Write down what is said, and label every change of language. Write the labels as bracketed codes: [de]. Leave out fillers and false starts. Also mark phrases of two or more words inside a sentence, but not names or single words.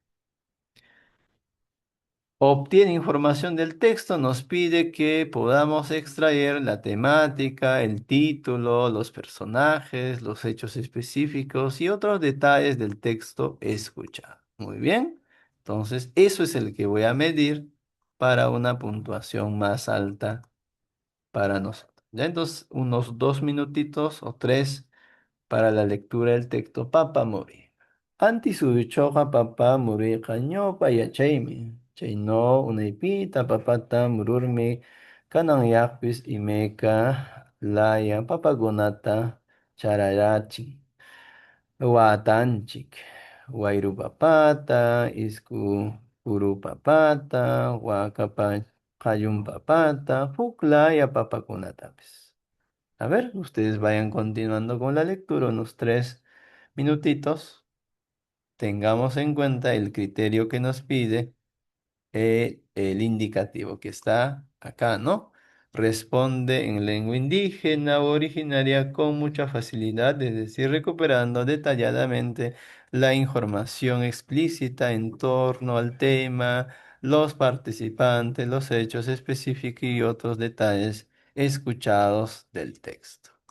[es] Obtiene información del texto, nos pide que podamos extraer la temática, el título, los personajes, los hechos específicos y otros detalles del texto escuchado. Muy bien, entonces eso es el que voy a medir para una puntuación más alta para nosotros. Ya entonces unos 2 minutitos o 3 para la lectura del texto Papa Muri. [qu] Anti subichoqa papa muriqa ñawpa yachaymi. Chayno unaypita papata mururmi kananyaqpis imayka laya papakunata charayachin. Watanchik. Wayru papata, isku puru papata, wakapa qayun papata, huk laya papakunatapis. [es] A ver, ustedes vayan continuando con la lectura unos 3 minutitos. Tengamos en cuenta el criterio que nos pide el indicativo que está acá, ¿no? Responde en lengua indígena o originaria con mucha facilidad, es decir, recuperando detalladamente la información explícita en torno al tema, los participantes, los hechos específicos y otros detalles escuchados del texto.